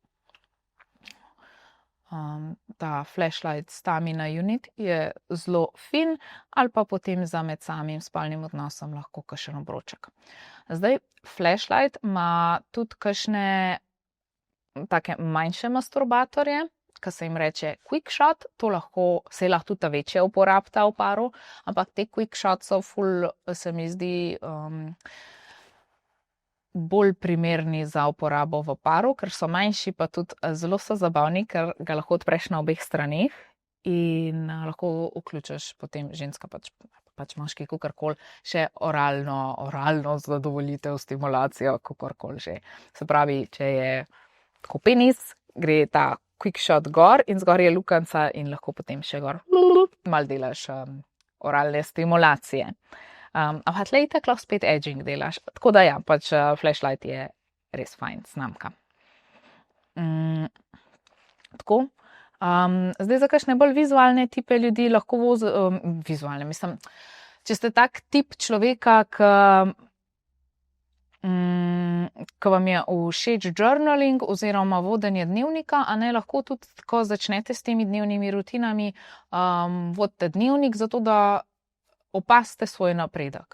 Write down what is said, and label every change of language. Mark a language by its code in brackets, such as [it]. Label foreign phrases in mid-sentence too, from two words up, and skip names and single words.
[sl] Ta Flashlight Stamina Unit je zelo fin, ali pa potem za med samim spolnim odnosom lahko kakšen obroček. Zdaj, Flashlight ima tudi kakšne take manjše masturbatorje, ki se jim reče quick shot, to lahko, se lahko tudi ta večje uporabita v paru, ampak te quick shot so ful, se mi zdi, bolj primerni za uporabo v paru, ker so manjši, pa tudi zelo so zabavni, ker ga lahko odpreš na obeh straneh in lahko vključiš potem ženska, pač moški, kakorkoli, še oralno zadovoljitev, stimulacijo, kakorkoli že. Se pravi, če je tako penis, gre ta quick shot gor in zgor je lukenca in lahko potem še gor malo delaš oralne stimulacije. Ampak tle itak lahko spet edging delaš, tako da ja, pač Flashlight je res fajn znamka. Tako. Zdaj za kakšne bolj vizualne tipe ljudi lahko vizualne, mislim, če ste tak tip človeka, ko vam je všeč journaling oziroma vodenje dnevnika, a ne, lahko tudi, ko začnete s temi dnevnimi rutinami, vodite dnevnik, zato da opazite svoj napredek.